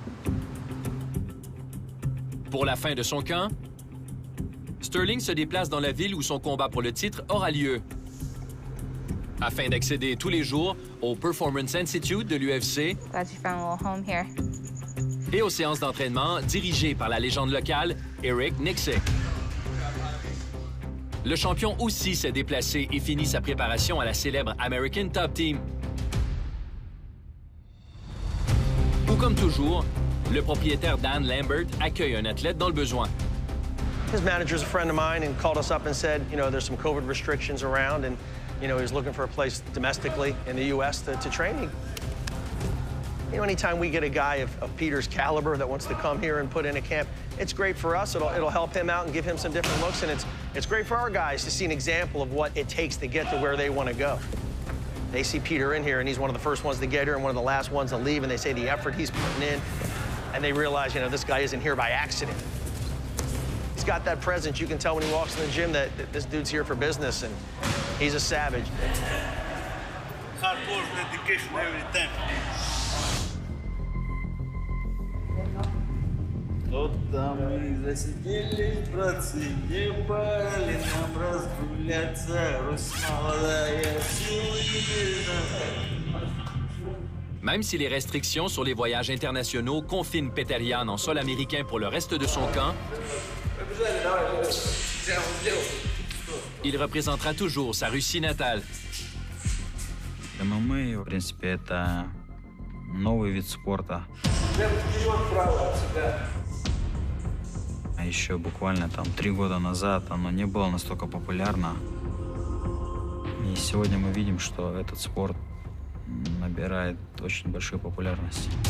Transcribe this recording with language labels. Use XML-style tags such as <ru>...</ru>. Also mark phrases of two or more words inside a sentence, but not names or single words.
<fr>Pour la fin de son camp, Sterling se déplace dans la ville où son combat pour le titre aura lieu, afin d'accéder tous les jours au Performance Institute de l'UFC et aux séances d'entraînement dirigées par la légende locale Eric Nicksick. Le champion aussi s'est déplacé et finit sa préparation à la célèbre American Top Team. Ou comme toujours, le propriétaire Dan Lambert accueille un athlète dans le besoin.</fr> <en>His manager's a friend of mine and called us up and said, you know, there's some COVID restrictions around, and, you know, he's looking for a place domestically in the U.S. to train. You know, anytime we get a guy of Peter's caliber that wants to come here and put in a camp, it's great for us. It'll help him out and give him some different looks, and it's great for our guys to see an example of what it takes to get to where they want to go. They see Peter in here, and he's one of the first ones to get here and one of the last ones to leave, and they say the effort he's putting in, and they realize, you know, this guy isn't here by accident. He's got that presence. You can tell when he walks in the gym that this dude's here for business, and he's a savage. Hard work, dedication, everything.</en> <ru>Вот там мы засиделись, братцы, не пали нам разгуляться, Русь молодая,</ru> <fr>Même si les restrictions sur les voyages internationaux confinent Petr Yan en sol américain pour le reste de son camp, il représentera toujours sa Russie natale.</fr> <ru>ММА, в принципе, это новый вид спорта. А еще буквально там 3 года назад оно не было настолько популярно. И сегодня мы видим, что этот спорт набирает очень большую популярность.</ru>